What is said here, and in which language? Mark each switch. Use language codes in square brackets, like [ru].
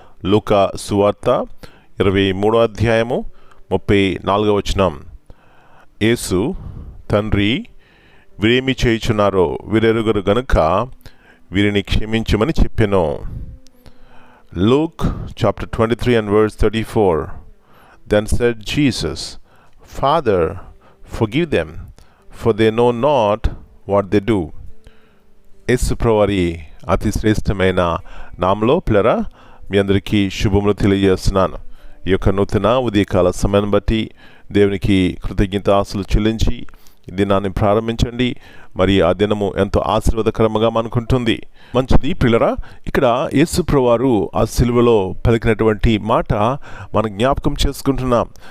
[te] లూకా సువార్త 23వ అధ్యాయము 34వ వచనం. యేసు, తండ్రి, వీరేమి చేయుచున్నారో వీరెరుగరు గనుక వీరిని క్షమించమని చెప్పెను. [en] Luke chapter 23 and verse 34. Then said Jesus, Father, forgive them, for they know not what they do. [te] యేసు ప్రభువారి అతి శ్రేష్టమైన నామలో పిల్లరా మీ అందరికీ శుభములు తెలియజేస్తున్నాను. ఈ యొక్క నూతన ఉదయకాల సమయాన్ని బట్టి దేవునికి కృతజ్ఞతాస్తులు చెల్లించి ఈ దినాన్ని ప్రారంభించండి. మరి ఆ దినము ఎంతో ఆశీర్వాదకరంగా మనకుంటుంది. మంచిది పిల్లరా, ఇక్కడ యేసు ప్రభువారు ఆ సిలువలో పలికినటువంటి మాట మనం జ్ఞాపకం చేసుకుంటున్నాం.